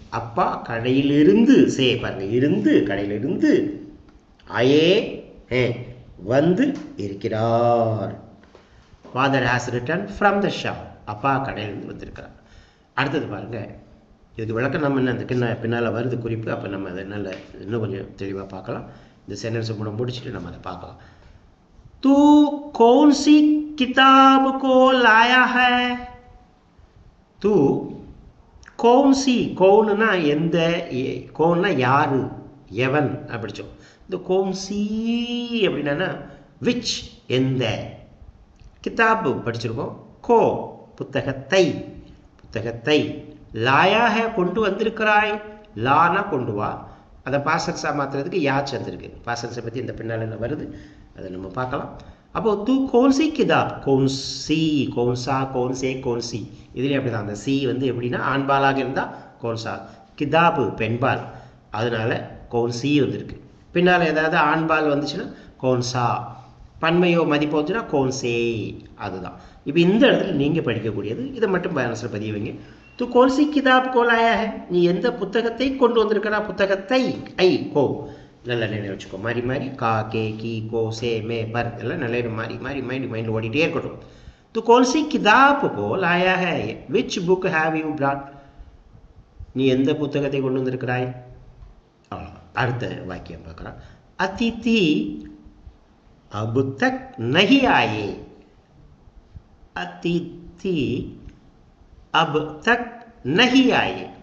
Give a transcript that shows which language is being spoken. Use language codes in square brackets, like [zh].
[ta] அப்பா கடையிலிருந்து சே பாருங்க, இருந்து கடையிலிருந்து [hi] ஆயே ஹே [ta] வந்து இருக்கிறார். [en] Father has return from the shop. [ta] அப்பா கடையிலிருந்து வந்திருக்கிறார். அடுத்தது பாருங்க, இதுக்கு விளக்கம் நம்ம என்ன அந்த பின்னால் வருது குறிப்பு. அப்போ நம்ம அதை நல்ல இன்னும் கொஞ்சம் தெளிவாக பார்க்கலாம். இந்த சென்டென்ஸை முடிச்சுட்டு நம்ம அதை பார்க்கலாம். [hi] தூ கौन सी किताब को लाया है? [ta] तू कौन सी, कौनனா எந்த, कौनனா யாரு, எவன் அப்படிச்சோம். இந்த कौन सी அப்படின்னா விச் எந்த, கிதாப் படிச்சிருக்கோம், கோ புத்தகத்தை, [hi] லாயா ஹே [ta] கொண்டு வந்திருக்கிறாய், லானா கொண்டு வா. அதை பாசன்ஸாக மாற்றுறதுக்கு யா சேர்ந்துருக்கு. பாசன்ஸை பற்றி இந்த பின்னால் என்ன வருது அதை நம்ம பார்க்கலாம். அப்போது தூ கौन सी கிதாப், कौन सी, कौन सा, कौन से, कौन सी இதுலேயும் அப்படி தான். அந்த சி எப்படின்னா ஆண்பாலாக இருந்தால் कौन सा, கிதாபு பெண்பால், அதனால कौन सी வந்திருக்கு. பின்னால் ஏதாவது ஆண்பால் வந்துச்சுன்னா कौन सा, பன்மையோ மதிப்போ வந்துச்சுன்னா कौन से, அதுதான். இப்போ இந்த இடத்துல நீங்கள் படிக்கக்கூடியது இதை மட்டும் மனசில் பதிய வைங்க. [hi] तू कौन सी किताब को लाया है? [ta] நீ எந்த புத்தகத்தை கொண்டு வந்திருக்கிறா? புத்தகத்தை ஐ கோ நல்லா நினைவு வச்சுக்கோ. மாறி மாறி கா கே கி கோ சே மே பர் எல்லாம் நல்ல மாறி மைண்டில் ஓடிட்டே இருக்கட்டும். [hi] तू कौन सी किताब को लाया है? [en] which book have you brought? [ta] நீ எந்த புத்தகத்தை கொண்டு வந்திருக்கிறாய்? அடுத்த வாக்கியம் பார்க்கலாம். [hi] அதிதி अब तक नहीं आए. அதிதி अब तक नहीं आए.